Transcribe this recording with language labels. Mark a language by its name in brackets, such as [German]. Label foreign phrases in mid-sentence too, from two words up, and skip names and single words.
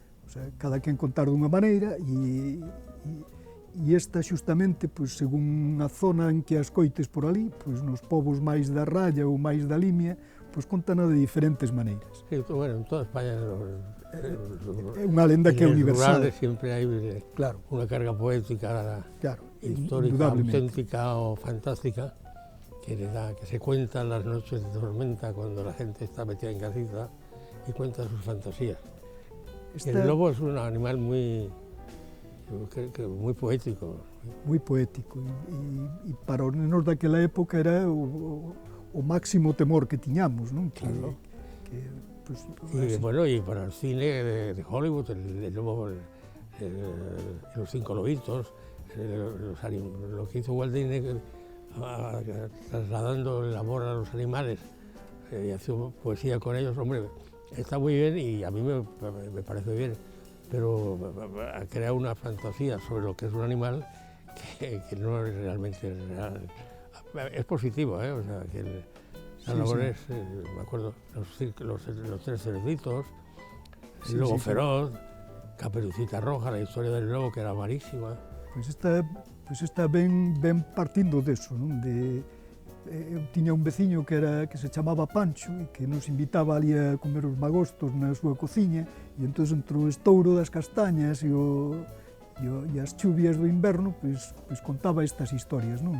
[Spanish] O sea, [Galician] cada quen contar dunha maneira e esta xustamente, pois, según a zona en que as coites por ali, pois, nos povos máis da Ralla ou máis da Limia, pois contana de diferentes maneiras. [Spanish] Sí, bueno, en toda España [Galician] É unha lenda que é universal. [Spanish] Rurales siempre hay Claro, una carga poética, claro, histórica, indudablemente. auténtica o fantástica, que se cuenta en las noches de tormenta cuando la gente está metida en casita y cuenta sus fantasías. Esta, El lobo es un animal muy poético. [Galician] moi poético e para os nenos daquela época era o máximo temor que tiñamos, non? [Spanish] Claro. Pues, Y bueno, y para el cine de Hollywood, el lobo, los 5 lobitos, lo que hizo Walt Disney trasladando el amor a los animales y haciendo poesía con ellos, hombre, está muy bien y a mí me parece bien, pero ha creado una fantasía sobre lo que es un animal que no es realmente real. Es positivo, o sea, que la labor es, me acuerdo, los 3 cerditos, el lobo feroz, Caperucita Roja, la historia del lobo que era malísima. [Galician] Pois esta ben partindo deso, non? Eu tiña un veciño que se chamaba Pancho e que nos invitaba ali a comer os magostos na súa cociña e entón entre o estouro das castañas e as chuvias do inverno pois contaba estas historias, non?